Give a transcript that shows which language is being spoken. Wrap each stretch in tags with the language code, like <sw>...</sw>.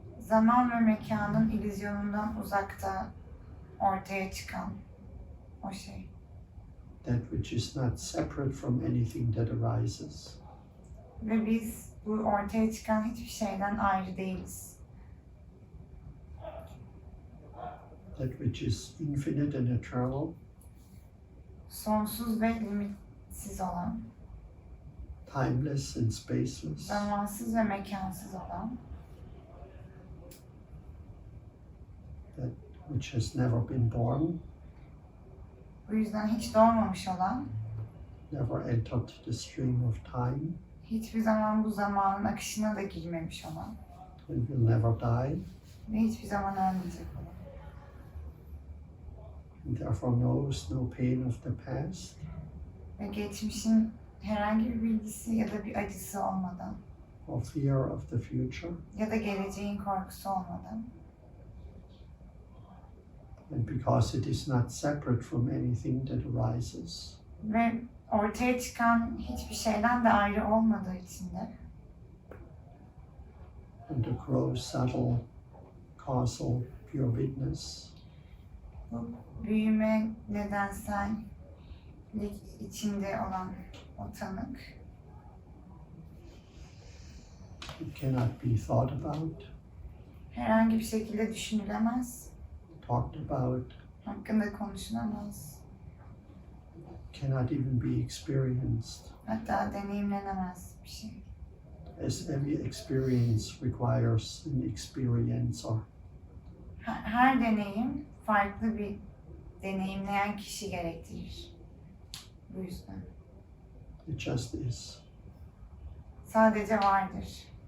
<tr>Zaman ve mekanın illüzyonundan uzakta ortaya çıkan o şey.</tr> <en>That which is not separate from anything that arises.</en> <tr>Ve biz bu ortaya çıkan hiçbir şeyden ayrı değiliz.</tr> <en>That which is infinite and eternal,</en> <tr>Sonsuz ve limitsiz olan,</tr> <en>timeless and spaceless,</en> <tr>zamansız ve mekansız olan,</tr> <en>that which has never been born,</en> <tr>bu yüzden hiç doğmamış olan,</tr> <en>never entered the stream of time,</en> <tr>hiçbir zaman bu zamanın akışına da girmemiş olan</tr> <en>and will never die,</en> <tr>ve hiçbir zaman ölmeyecek olan.</tr> <en>and therefore knows no pain of the past,</en> <tr>Ve geçmişin herhangi bir bilgisi ya da bir acısı olmadan</tr> <en>or fear of the future,</en> <tr>ya da geleceğin korkusu olmadan</tr> <en>and because it is not separate from anything that arises,</en> <tr>ve ortaya çıkan hiçbir şeyden de ayrı olmadığı için de</tr> <en>and the gross, subtle, causal, pure witness,</en> <tr>bu büyüme nedensellik içinde olan o tanık</tr> <en>it cannot be thought about,</en> <tr>herhangi bir şekilde düşünülemez,</tr> <en>talked about,</en> <tr>hakkında konuşulamaz,</tr> <en>cannot even be experienced,</en> <tr>hatta deneyimlenemez bir şey.</tr> <en>as every experience requires an experiencer.</en> <tr>Her deneyim farklı bir deneyimleyen kişi gerektirir. Bu yüzden.</tr> <en>It just is.</en> <tr>Sadece vardır.</tr>